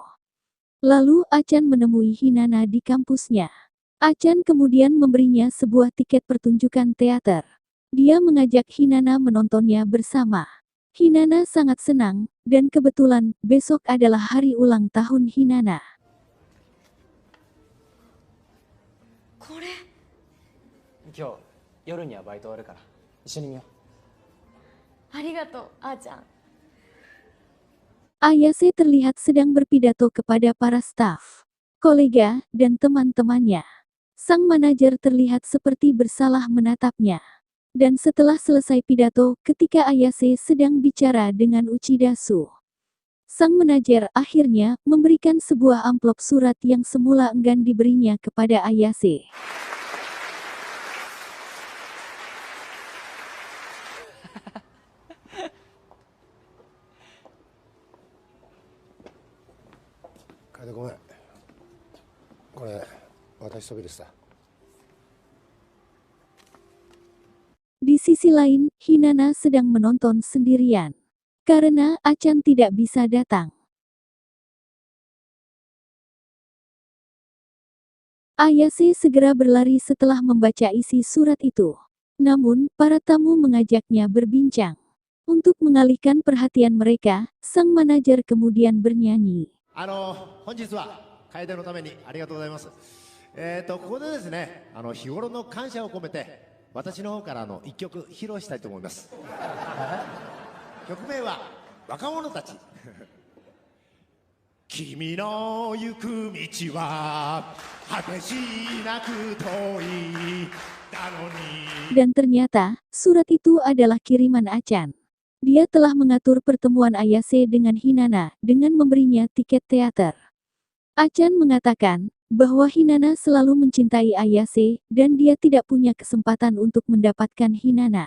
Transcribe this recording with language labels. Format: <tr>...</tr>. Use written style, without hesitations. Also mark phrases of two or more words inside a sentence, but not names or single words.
<id>Lalu Achan menemui Hinana di kampusnya. Achan kemudian memberinya sebuah tiket pertunjukan teater. Dia mengajak Hinana menontonnya bersama. Hinana sangat senang, dan kebetulan besok adalah hari ulang tahun Hinana.</id> <ja>これ今日夜にはバイト終わるから一緒に見よう。ありがとうあーちゃん。</ja> <id>Ayase terlihat sedang berpidato kepada para staf, kolega, dan teman-temannya. Sang manajer terlihat seperti bersalah menatapnya. Dan setelah selesai pidato, ketika Ayase sedang bicara dengan Uchidasu, sang manajer akhirnya memberikan sebuah amplop surat yang semula enggan diberinya kepada Ayase.</id> <ja>Kaede, ごめん。これ渡しそびれてた。</ja> <id>Di sisi lain, Hinana sedang menonton sendirian. Karena Achan tidak bisa datang. Ayase segera berlari setelah membaca isi surat itu. Namun, para tamu mengajaknya berbincang. Untuk mengalihkan perhatian mereka, sang manajer kemudian bernyanyi.</id> <ja>本日は楓のためにありがとうございます。ここでですね、日頃の感謝を込めて私の方から一曲披露したいと思います。曲名は若者たち。君の行く道は果てしなく遠いだのに。</ja> <id>Dan ternyata, surat itu adalah kiriman Achan. Dia telah mengatur pertemuan Ayase dengan Hinana dengan memberinya tiket teater. Achan mengatakan bahwa Hinana selalu mencintai Ayase dan dia tidak punya kesempatan untuk mendapatkan Hinana.</id>